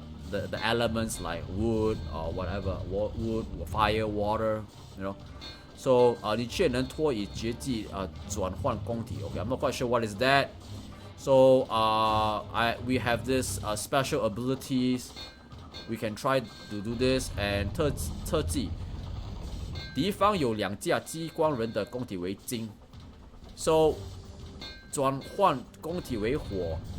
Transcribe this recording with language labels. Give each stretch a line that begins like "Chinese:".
English: The elements like wood or whatever, wood, fire, water, you know.
Chinese: So 你却能脱以绝技转换宫体。
English: Okay, I'm not quite sure what is that. So we have this special abilities. We can try to do this and
Chinese: 特技。敌方有2架激光人的宫体为金。 So 转换宫体为火。